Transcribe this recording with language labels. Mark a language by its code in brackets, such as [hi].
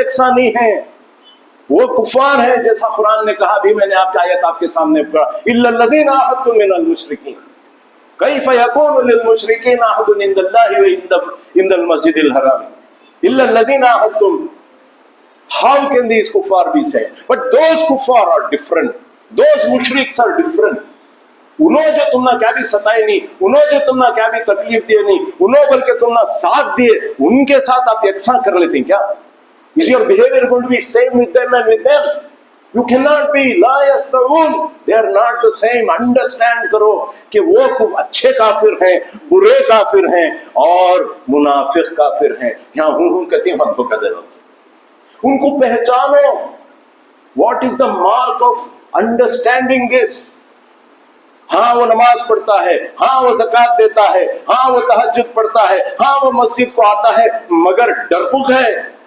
[ur] نہیں ہیں، وہ کفار ہیں جیسا قرآن نے کہا بھی، میں نے آپ کی آیت آپ کے سامنے پڑھا، [ar] الا الذین عاہدتم من المشرکین کیف یکون للمشرکین عہد عند اللہ وعند المسجد الحرام الا الذین عاہدتم۔ [en] How can these kuffar be saved? But those kuffar are different. Those mushriks are different. [ur] انہوں جو تم نے کیا بھی ستائے نہیں، انہوں جو تم نے کیا بھی تکلیف دیے نہیں، انہوں بلکہ تم نے ساتھ دیے، ان کے ساتھ آپ یکساں کر لیتے ہیں کیا؟ [en] Is your behavior going to be same with them and with them? You cannot be [ar] لا یستوون، [en] they are not the same۔ [ur] Understand کرو کہ وہ اچھے کافر ہیں، برے کافر ہیں اور منافق کافر ہیں۔ یہاں ہوں کہتے ہیں ہم دھوکہ دے رہے، ان کو پہچانو۔ [en] What is the mark of understanding this? [ur] ہاں وہ نماز پڑھتا ہے، ہاں وہ زکوٰۃ دیتا ہے، ہاں وہ تہجد پڑھتا ہے، ہاں وہ مسجد کو آتا ہے، مگر ڈرپوک ہے۔